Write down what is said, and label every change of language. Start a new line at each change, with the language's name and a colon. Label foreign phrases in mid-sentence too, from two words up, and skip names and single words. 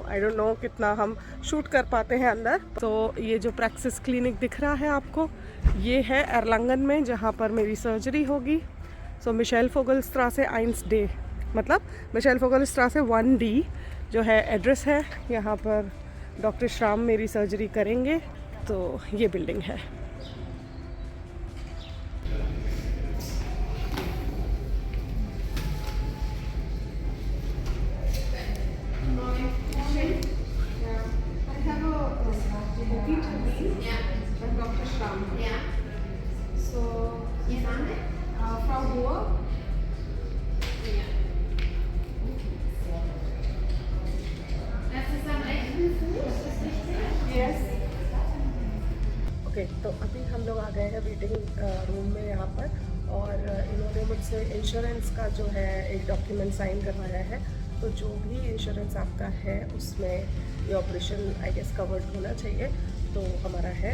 English: I don't know
Hindi: कितना हम शूट कर पाते हैं अंदर। तो ये जो प्रैक्सिस क्लिनिक दिख रहा है आपको, ये है एर्लांगन में जहाँ पर मेरी सर्जरी होगी। सो मिशेल फोगलस्ट्रासे 1D, मतलब मिशेल फोगलस्ट्रासे 1D जो है एड्रेस है। यहाँ पर डॉक्टर श्राम मेरी सर्जरी करेंगे। तो ये बिल्डिंग है। Dr. Schramm. Ja.
German: So, Ihr Name? Frau Hohr. Ja. Das ist am rechten Fuß, ist richtig?
English: Yes.
Hindi: ओके, तो अभी हम लोग आ गए हैं वेटिंग रूम में यहाँ पर, और इन्होंने मुझसे इंश्योरेंस का जो है एक डॉक्यूमेंट साइन करवाया है। तो जो भी इंश्योरेंस आपका है उसमें ये ऑपरेशन
English: I guess
Hindi: कवर्ड होना चाहिए, तो हमारा है।